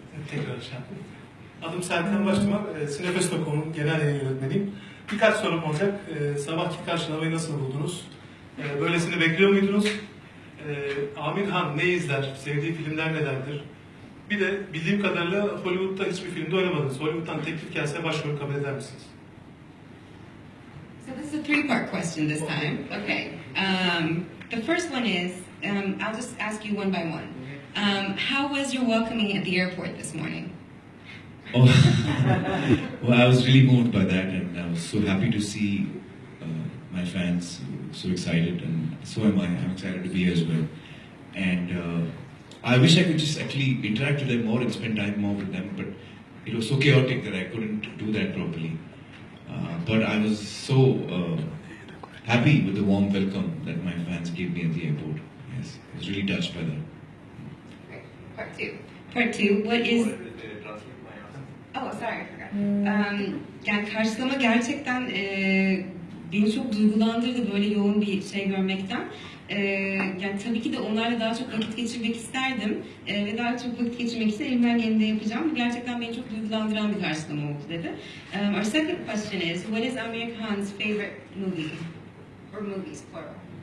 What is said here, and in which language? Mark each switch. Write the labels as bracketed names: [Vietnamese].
[Turkish] Tekrar adım Serkan Başçıman, Sinefes.com'un genel yayın yönetmeniyim. Birkaç sorum olacak. Sabahki karşılamayı nasıl buldunuz? Böylesini bekliyor muydunuz? Aamir Han ne izler? Sevdiği filmler nelerdir? Bir de bildiğim kadarıyla Hollywood'da hiçbir filmde oynamadınız. Hollywood'dan teklif gelse başrol kabul eder misiniz? [English] So this is a three-part question this time. Okay. The first one is, I'll just ask you one by one. How was your welcoming at the airport this morning? Oh, well, I was really moved by that, and I was so happy to see my fans so excited, and so am I. I'm excited to be here as well. And I wish I could just actually interact with them more and spend time more with them, but it was so chaotic that I couldn't do that properly. But I was so happy with the warm welcome that my fans gave me at the airport. Yes, I was really touched by that. Part two. Part two. What is? Oh, sorry, I forgot. [Turkish] Yani karşılama gerçekten beni çok duygulandırdı böyle yoğun bir şey görmekten. Yani tabii ki de onlarla daha çok vakit geçirmek isterdim ve daha çok vakit geçirmek için elimden geleni de yapacağım. Bu gerçekten beni çok duygulandıran bir karşılama oldu dedi. [English] Our second question is, what is Aamir Khan's favorite movie or movies plural?